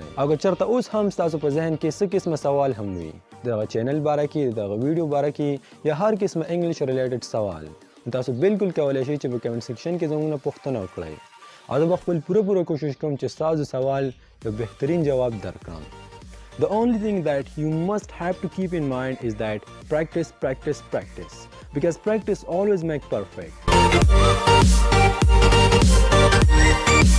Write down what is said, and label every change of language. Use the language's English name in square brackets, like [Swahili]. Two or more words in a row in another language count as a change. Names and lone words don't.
[Pashto] او که چېرته اوس هم ستاسو په ذهن کې څه قسمه سوال هم وي دغه چینل باره کې دغه ویډیو باره کې یا هر قسمه [English] English related [Pashto] سوال تاسو بالکل کولی شئ چې په [English] comment section [Pashto] کې زموږ نه پوښتنه وکړئ او زه به خپل پوره کوشش کوم چې ستاسو سوال یو بهترین جواب درکړم. [English] The only thing that you must have to keep in mind is that practice, practice, practice. Because practice always makes perfect.